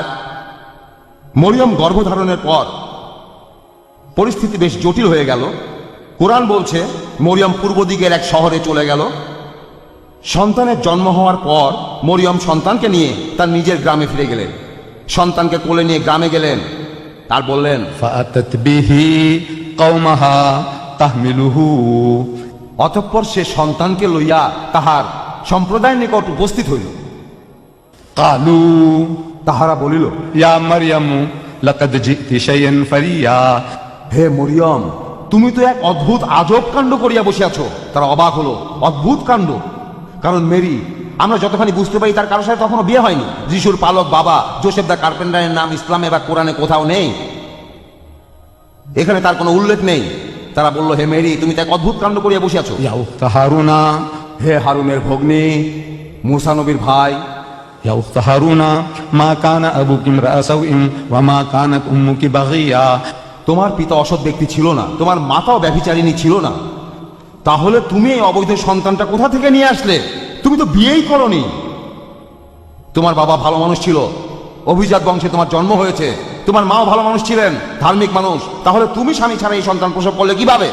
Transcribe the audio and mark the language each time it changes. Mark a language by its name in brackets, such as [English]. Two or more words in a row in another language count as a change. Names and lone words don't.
[Bangla] মরিয়ম গর্ভধারণের পর পরিস্থিতি বেশ জটিল হয়ে গেল। কোরআন বলছে মরিয়ম পূর্ব দিকের এক শহরে চলে গেল। সন্তানের জন্ম হওয়ার পর মরিয়ম সন্তানকে নিয়ে তার নিজের গ্রামে ফিরে গেলেন। সন্তানকে কোলে নিয়ে গ্রামে গেলেন, আর বললেন, [Arabic] فأتت به قومها تحمله [Bangla] অতঃপর সে সন্তানকে লইয়া তাহার সম্প্রদায়ের নিকট উপস্থিত হইল। [Arabic] قالوا [Bangla] তাহারা বলিল, [Arabic] يا مريم لقد جئت شيئا فريا. [Bangla] হে মরিয়ম, তুমি তো এক অদ্ভুত আজব কাণ্ড করিয়া বসিয়াছ। তারা অবাক হলো, অদ্ভুত কাণ্ড। কারণ মেরি, আমরা যতখানি বুঝতে পারি, তার কারোর সাথে তখনও বিয়ে হয়নি। যিশুর পালক বাবা জোসেফ দা কার্পেন্টারের নাম ইসলামে বা কোরআনে কোথাও নেই, এখানে তার কোনো উল্লেখ নেই। তারা বলল, হে মেরি, তুমি তো এক অদ্ভুত কাণ্ড করিয়া বসিয়াছ। [Arabic] يا أخت هارون, [Bangla] হে হারুনের ভগ্নী, মুসা নবীর ভাই, [Arabic] يا أخت هارون ما كان أبوك امرأ سوء وما كانت أمك بغيا. [Bangla] তোমার পিতা অসৎ ব্যক্তি ছিল না, তোমার মাতাও ব্যভিচারিণী ছিল না, তাহলে তুমি এই অবৈধ সন্তানটা কোথা থেকে নিয়ে আসলে? তুমি তো বিয়েই করনি। তোমার বাবা ভালো মানুষ ছিল, অভিজাত বংশে তোমার জন্ম হয়েছে। তোমার মাও ভালো মানুষ ছিলেন, ধার্মিক মানুষ। তাহলে তুমি স্বামী ছাড়া এই সন্তান প্রসব করলে কিভাবে?